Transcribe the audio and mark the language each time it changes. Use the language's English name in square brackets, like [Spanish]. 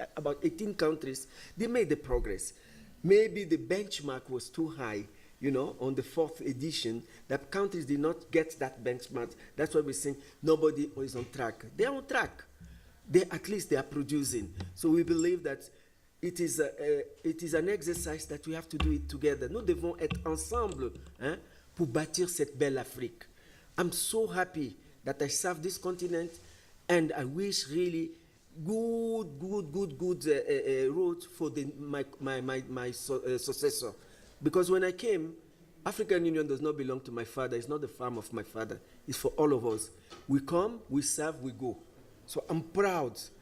[English] About 18 countries, they made the progress. Maybe the benchmark was too high, you know, on the 4th edition, that countries did not get that benchmark. That's why we're saying nobody is on track. They're on track. At least they are producing. So we believe that it is an exercise that we have to do it together. [French] Nous devons être ensemble, hein, pour bâtir cette belle Afrique. [English] I'm so happy that I serve this continent, and I wish really good road for my successor. Because when I came, African Union does not belong to my father. It's not the farm of my father. It's for all of us. We come, we serve, we go. So I'm proud.